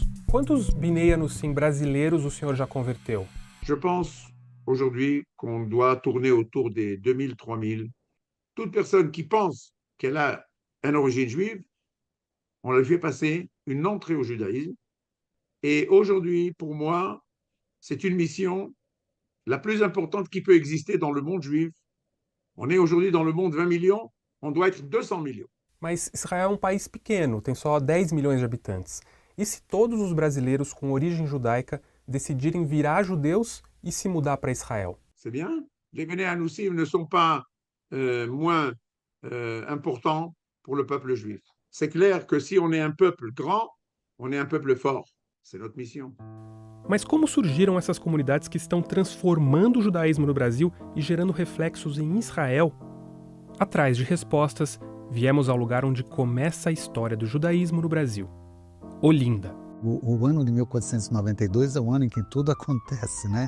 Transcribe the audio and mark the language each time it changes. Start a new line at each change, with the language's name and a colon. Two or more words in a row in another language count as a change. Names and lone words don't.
Portuguese: Quantos Bnei Anussim brasileiros o senhor já converteu?
French: Je pense aujourd'hui qu'on doit tourner autour des 2000, 3000. Toute personne qui pense qu'elle a une origine juive, on la fait passer une entrée au judaïsme. Et aujourd'hui, pour moi, c'est une mission la plus importante qui peut exister dans le monde juif. On est aujourd'hui dans le monde 20 millions, on doit être 200 millions.
Portuguese: Mas Israel é um país pequeno, tem só 10 milhões de habitantes. E se todos os brasileiros com origem judaica decidirem virar judeus e se mudar para Israel?
French: C'est bien. Les Bnei Anussim ne sont pas moins importants pour le peuple juif. C'est clair que si on est un peuple grand, on est un peuple fort. C'est notre mission.
Portuguese: Mas como surgiram essas comunidades que estão transformando o judaísmo no Brasil e gerando reflexos em Israel? Atrás de respostas, viemos ao lugar onde começa a história do judaísmo no Brasil, Olinda. O ano de 1492 é o ano em que tudo acontece, né?